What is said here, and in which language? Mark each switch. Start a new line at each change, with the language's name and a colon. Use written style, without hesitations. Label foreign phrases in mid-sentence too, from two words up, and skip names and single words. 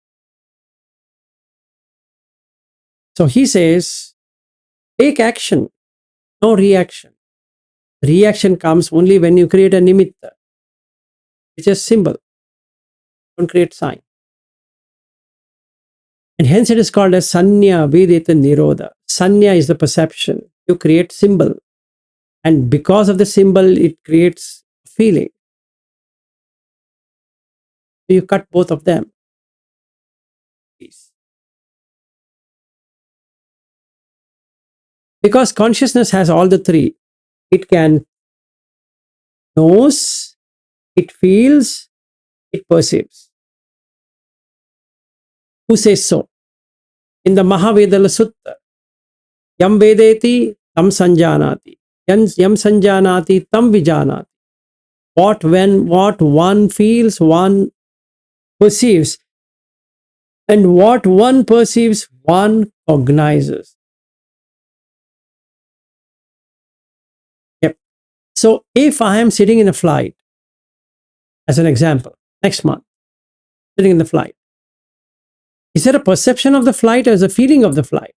English: So he says, take action, no reaction. Reaction comes only when you create a nimitta, which is symbol. Don't create sign. And hence it is called as
Pali: sanya vedeta nirodha.
English: Sanya is the perception. You create symbol. And because of the symbol, it creates feeling. You cut both of them. Because consciousness has all the 3. It can knows, it feels, it perceives. Who says so? In the Mahavedala Sutta,
Pali: yam vedeti tam sanjanati, yam sanjanati tam vijanati.
English: What one feels, one perceives, And what one perceives, one cognizes. Yep. So if I am sitting in a flight, as an example, next month, sitting in the flight, is there a perception of the flight or is a feeling of the flight?